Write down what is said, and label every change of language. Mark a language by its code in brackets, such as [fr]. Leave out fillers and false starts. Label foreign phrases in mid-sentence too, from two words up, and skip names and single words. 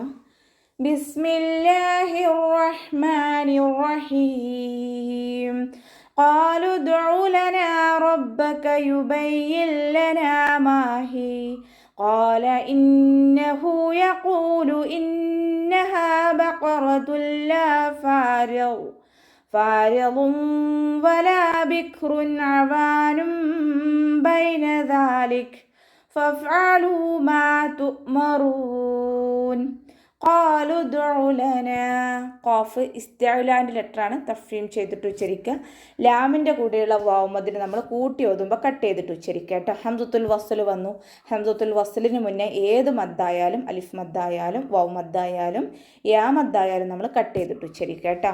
[ar] بسم الله الرحمن الرحيم. قالوا ادع لنا ربك يبين لنا ما هي قال إنه يقول إنها بقرة لا فارض ولا بكر عوان بين ذلك فافعلوا ما تؤمرون. قالوا ادع لنا. [ml] ഖാഫ് ഇസ്തിഅലാന്റെ ലെറ്ററാണ്, തഫ്രീം ചെയ്തിട്ട് ഉച്ചരിക്കുക. ലാമിൻ്റെ കൂടെയുള്ള വാവുമദിന് നമ്മൾ കൂട്ടി ഓതുമ്പോൾ കട്ട് ചെയ്തിട്ട് ഉച്ചരിക്കുക കേട്ടോ. [ar] همزة الوصل [ml] വന്നു. ഹംസത്തുൽ വസ്ലിന് മുന്നേ ഏത് മദ്ദായാലും, അലിഫ് മദ്ദായാലും വാവ് മദ്ദായാലും യാ മദ്ദായാലും നമ്മൾ കട്ട് ചെയ്തിട്ട് ഉച്ചരിക്കുക കേട്ടോ.